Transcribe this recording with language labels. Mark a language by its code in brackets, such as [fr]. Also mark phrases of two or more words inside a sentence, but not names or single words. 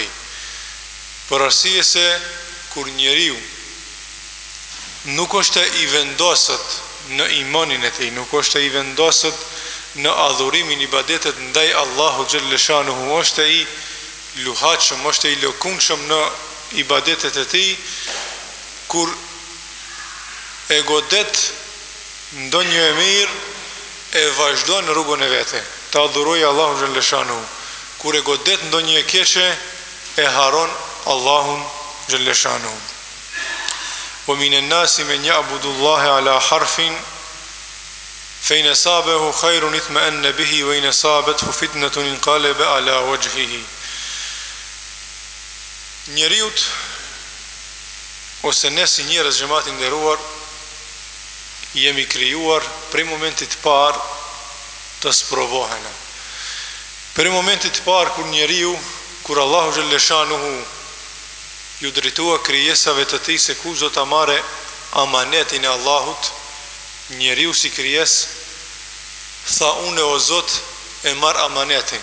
[sq] Për arsye se kur njeriu nuk është I vendosët në imanin e tij, nuk është I vendosët në adhurimin ibadetet ndaj Allahu xhaleshanuhu, është I luhatshëm, është I lëkundshëm në ibadetet e tij, kur e godet ndonjë e mirë e vazhdon në rrugën e vete, ta adhurojë Allahun xhalleshanu. Kur e godet ndonjë e keqe e haron Allahun xhalleshanu. [ar] ومن الناس من يعبد الله على حرف فإن أصابه خير اطمأن به وإن أصابته فتنة انقلب على وجهه. [sq] Njeriut ose ne si njerëz xhamati nderuar jemi krijuar prej momentit të parë të sprovohena. Prej momentit të parë kur njeriu, kur Allahu xhalleshanuhu ju drejtua krijesave të tij se kush do ta marrë amanetin e Allahut, njeriu si krijesë tha unë o Zot e marr amanetin.